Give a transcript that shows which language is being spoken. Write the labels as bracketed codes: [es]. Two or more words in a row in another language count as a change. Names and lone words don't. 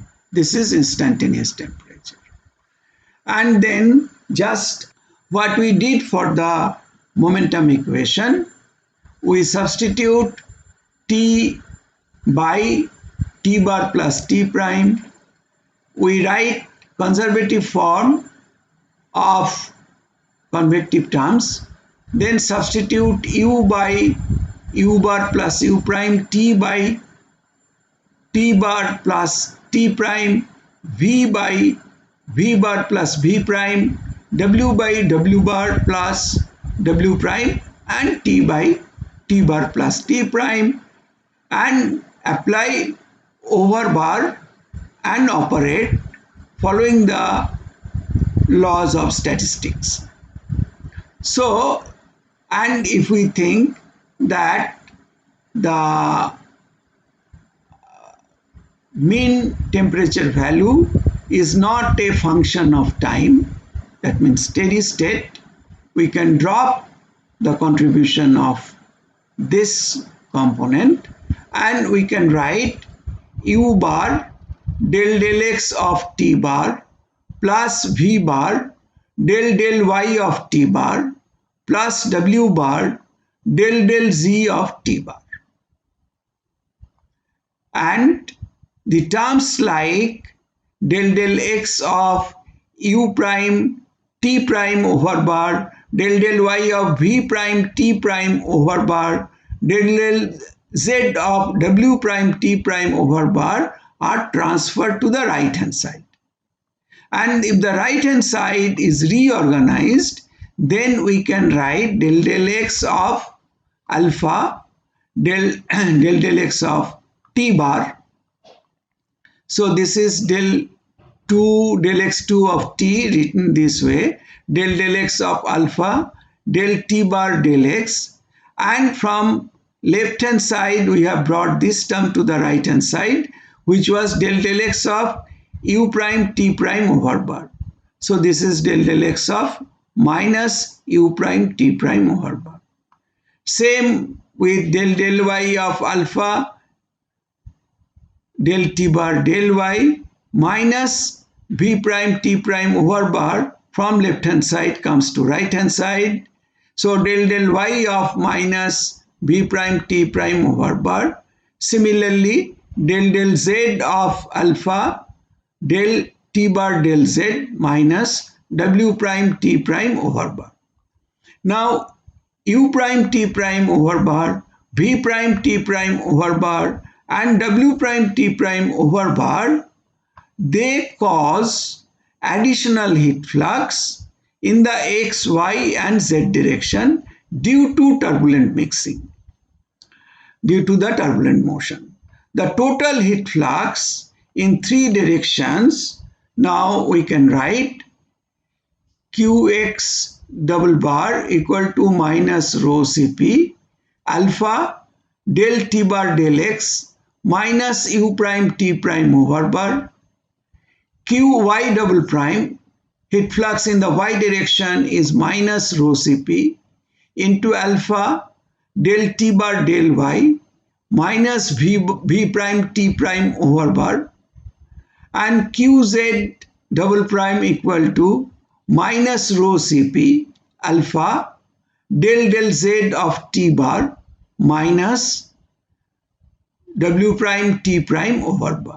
[en] This is instantaneous temperature. And then just what we did for the momentum equation, we substitute T by T bar plus T prime. We write conservative form of convective terms. Then substitute u by u bar plus u prime, t by t bar plus t prime, v by v bar plus v prime, w by w bar plus w prime, and t by t bar plus t prime, and apply over bar and operate following the laws of statistics. So, and if we think that the mean temperature value is not a function of time, that means steady state, we can drop the contribution of this component and we can write u bar del del x of t bar plus v bar del del y of t bar plus w bar del del z of t bar. And the terms like del del x of u prime t prime over bar, del del y of v prime t prime over bar, del del z of w prime t prime over bar are transferred to the right hand side. And if the right hand side is reorganized, then we can write del del x of alpha del del x of t bar. So this is del 2 del x2 of t written this way, del del x of alpha del t bar del x, and from left hand side we have brought this term to the right hand side, which was del del x of u prime t prime over bar. So this is del del x of minus u prime t prime over bar. Same with del del y of alpha del t bar del y minus v prime t prime over bar, from left hand side comes to right hand side. So del del y of minus v prime t prime over bar. Similarly, del del z of alpha del t bar del z minus w prime t prime over bar. Now u prime t prime over bar, v prime t prime over bar, and w prime t prime over bar, they cause additional heat flux in the x, y and z direction due to turbulent mixing, due to the turbulent motion. The total heat flux in three directions, now we can write qx double bar equal to minus rho Cp alpha del t bar del x minus u prime t prime over bar, qy double prime, heat flux in the y direction is minus rho Cp into alpha del t bar del y minus v prime t prime over bar, and qz double prime equal to minus rho Cp alpha del del z of t bar minus w prime t prime over bar.